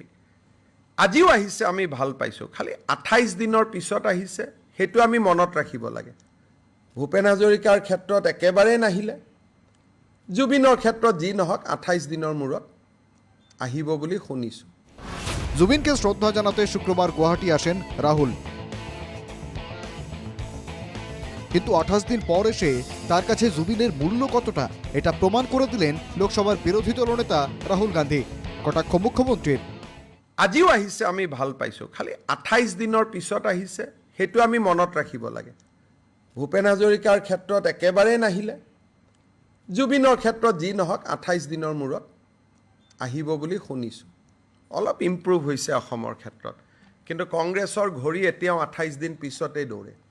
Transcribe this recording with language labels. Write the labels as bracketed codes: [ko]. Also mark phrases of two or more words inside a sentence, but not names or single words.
[as] আজিও আহিছে, আমি ভাল পাইছোঁ। খালি 28 দিনৰ পিছত আহিছে, সেইটো আমি মনত ৰাখিব লাগে। ভূপেন হাজৰিকাৰ ক্ষেত্ৰত একেবাৰেই নাহিলে। জুবিনৰ ক্ষেত্ৰত যি নহওক 28 দিনৰ মূৰত আহিব বুলি শুনিছোঁ। [bn] জুবিনকে শ্রদ্ধা জানাতে শুক্রবার গুয়াহাটি আসেন রাহুল, কিন্তু 28 দিন পর এসে তার কাছে জুবিনের মূল্য কতটা এটা প্রমাণ করে দিলেন লোকসভার বিরোধী দলনেতা রাহুল গান্ধী। কটাক্ষ মুখ্যমন্ত্রীর। [as] আজিও আহিছে, আমি ভাল পাইছোঁ। খালি 28 দিনৰ পিছত আহিছে, সেইটো আমি মনত ৰাখিব লাগে। ভূপেন হাজৰিকাৰ ক্ষেত্ৰত একেবাৰেই নাহিলে। জুবিনৰ ক্ষেত্ৰত যি নহওক 28 দিনৰ মূৰত আহিব বুলি শুনিছোঁ। অলপ ইম্প্ৰুভ হৈছে অসমৰ ক্ষেত্ৰত, কিন্তু কংগ্ৰেছৰ ঘড়ী এতিয়াও 28 দিন পিছতেই দৌৰে।